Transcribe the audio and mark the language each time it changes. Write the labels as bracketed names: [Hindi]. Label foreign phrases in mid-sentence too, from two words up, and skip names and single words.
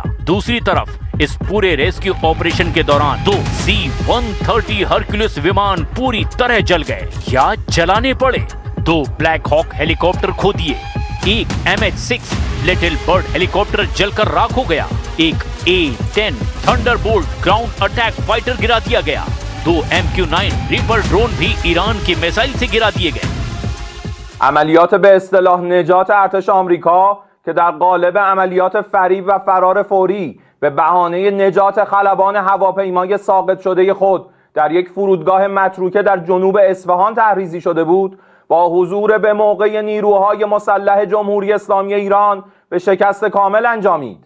[Hindi] दूसरी तरफ इस पूरे [English] rescue operation [Hindi] के दौरान 2 C-130 हरक्यूलिस विमान पूरी तरह जल गए या जलाने पड़े। 2 ब्लैक हॉक हेलीकॉप्टर खो दिए। एक MH-6 लिटिल बर्ड हेलीकॉप्टर जलकर राख हो गया। एक A-10 थंडरबोल्ट [English] ground attack fighter [Hindi] गिरा दिया गया। 2 MQ-9 रीपर ड्रोन भी ईरान के मिसाइल से गिरा दिए गए। [Persian] عملیات به اصطلاح نجات ارتش آمریکا که در قالب عملیات فریب و فرار فوری به بهانه نجات خلبان هواپیمای ساقط شده خود در یک فرودگاه متروکه در جنوب اصفهان تحریزی شده بود، با حضور به موقع نیروهای مسلح جمهوری اسلامی ایران به شکست کامل انجامید.